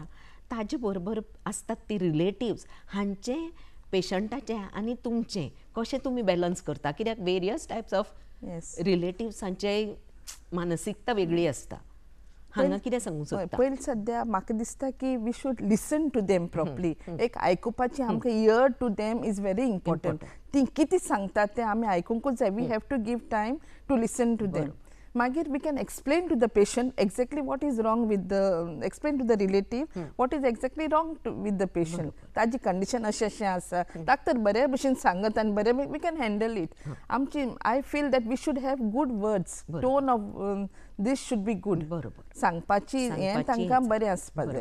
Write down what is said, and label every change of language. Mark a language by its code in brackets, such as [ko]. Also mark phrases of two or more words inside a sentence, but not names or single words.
[kok] ताजे बरोबर आसतात ती रिलेटिव्स, हांचे पेशंटाचे आनी तुमचें कशें तुमी बॅलन्स करता? कित्याक [en] various types of [kok] रिलेटिव्सांचे मानसिकता वेगळी आसता. हांगा कितें सांगूंक सोदता? पयलीं सद्या म्हाका दिसता की [en] we should listen to them properly. [kok] एक आयकुपाची आमकां [en] ear to them is very important. [kok] ती कितें सांगतात तें आमी आयकुंकूच जाय. [en] we have to give time to listen to them. मागीर we can explain to the patient exactly what is wrong with the, explain to the relative what is exactly wrong with the patient. [kok] ताजी कंडिशन अशें अशें आसा, ताका तर बरे भशेन सांगत आनी बरे [en] we can handle it. आमची I feel that we should have good words, tone of these should be good. [kok] सांगपाची हें तांकां बरें आसपा जाय.